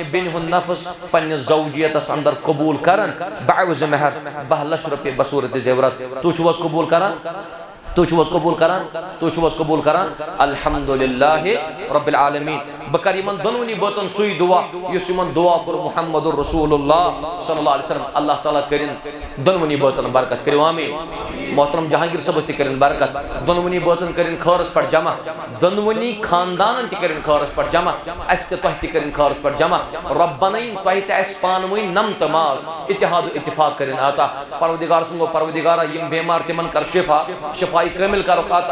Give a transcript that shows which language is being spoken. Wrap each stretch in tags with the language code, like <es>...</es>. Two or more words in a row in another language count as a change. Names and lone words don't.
<ks>بیٚنہِ ہُنٛد نفس پننِس زوجیتس اندر قبوٗل کران بعوض مہر 12 لچھ رۄپیہِ بصوٗرتِ زیورات تُہۍ چھِو حظ قبوٗل کران تُہۍ چھِو حظ قبوٗل کران تُہۍ چھِو حظ قبوٗل کران</ks> <ar>الحمدللہ رب العالمین</ar> <ks>بہٕ کرٕ یِمن دۄنوٕنی بٲژن سُے دعا یُس یِمن دعا کوٚر</ks> <ar>محمد رسول اللہ صلی اللہ علیہ وسلم</ar> <ks>اللہ تعالیٰ کٔرِن دۄنوٕنی بٲژن برکت کٔرِو آمیٖن محترم جہانگیر صٲبس تہِ کٔرِن برکت دۄنوٕنی بٲژن کٔرِن خٲرس پٮ۪ٹھ جمع دۄنوٕنی خاندانن تہِ کٔرِن خٲرس پٮ۪ٹھ جمع اسہِ تہِ تۄہہِ تہِ کٔرِن خٲرس پٮ۪ٹھ جمع رۄب بنٲیِن تۄہہِ تہِ اسہِ پانہٕ ؤنۍ نم تہٕ ماز اتحاد و اتفاق کٔرِن عطا پروردگار سُنٛد گوٚو پروردگارا یِم بیمار تِمن کر شفا شفائی کٲمِل کرُکھ عطا</ks>